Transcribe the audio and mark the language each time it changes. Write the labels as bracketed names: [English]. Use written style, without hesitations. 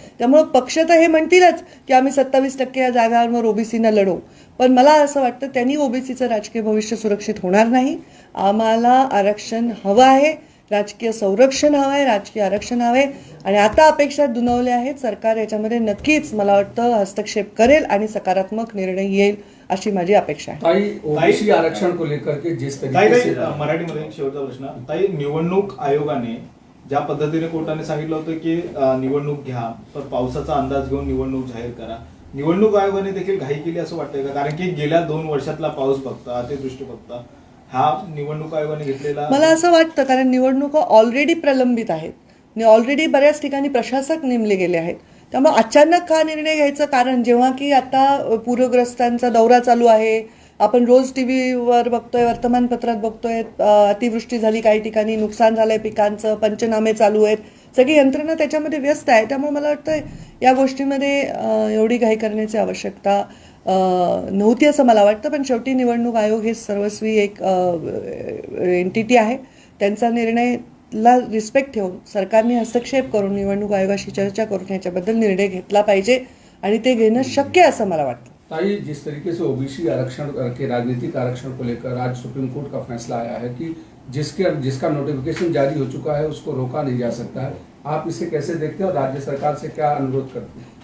[Marathi] त्यामुळे पक्ष तर हे म्हणतीलच की आम्ही 27% या जागांवर ओबीसीना लढवू, पण मला असं वाटतं त्यांनी ओबीसीचं राजकीय भविष्य सुरक्षित होणार नाही. आम्हाला आरक्षण हवं आहे, राजकीय संरक्षण हवं आहे, राजकीय आरक्षण हवं आहे. आणि आता अपेक्षा दुणवल्या आहेत. सरकार याच्यामध्ये नक्कीच मला वाटतं हस्तक्षेप करेल आणि सकारात्मक निर्णय येईल अशी माझी अपेक्षा आहे. [Hindi] ताई, ओबीसी आरक्षण को लेकर के जिस तरीके से [Marathi] मराठीमध्ये एक शेवटचा प्रश्न. ताई, निवडणूक आयोगाने ज्या पद्धतीने कोर्टाने सांगितलं होतं की निवडणूक घ्या, तर पावसाचा अंदाज घेऊन निवडणूक जाहीर करा, निवडणूक आयोगाने देखील घाई केली असं वाटतंय का? कारण की गेल्या 2 वर्षातला पाऊस बघता, अतिवृष्टी बघता, हा निवडणूक आयोगाने घेतलेला. मला असं वाटतं कारण निवडणुका ऑलरेडी प्रलंबित आहेत, ऑलरेडी बऱ्याच ठिकाणी प्रशासक नेमले गेले आहेत. त्यामुळे अचानक हा निर्णय घ्यायचं कारण, जेव्हा की आता पूरग्रस्तांचा दौरा चालू आहे, आपण रोज टीव्हीवर बघतोय, वर्तमानपत्रात बघतोय, अतिवृष्टी झाली, काही ठिकाणी नुकसान झालंय पिकांचं, पंचनामे चालू आहेत, सगळी यंत्रणा त्याच्यामध्ये व्यस्त आहे. त्यामुळे मला वाटतं या गोष्टीमध्ये एवढी घाई करण्याची आवश्यकता नव्हती असं मला वाटतं. पण शेवटी निवडणूक आयोग हे सर्वस्वी एक एंटिटी आहे. त्यांचा निर्णयला रिस्पेक्ट ठेवून सरकारने हस्तक्षेप करून निवडणूक आयोगाशी चर्चा करून याच्याबद्दल निर्णय घेतला पाहिजे आणि ते घेणं शक्य असं मला वाटतं. [Hindi] ताई, जिस तरीके से ओबीसी आरक्षण के राजनीतिक आरक्षण को लेकर आज सुप्रीम कोर्ट का फैसला आया है कि जिसका नोटिफिकेशन जारी हो चुका है उसको रोका नहीं जा सकता है, आप इसे कैसे देखते हैं और राज्य सरकार से क्या अनुरोध करते हैं?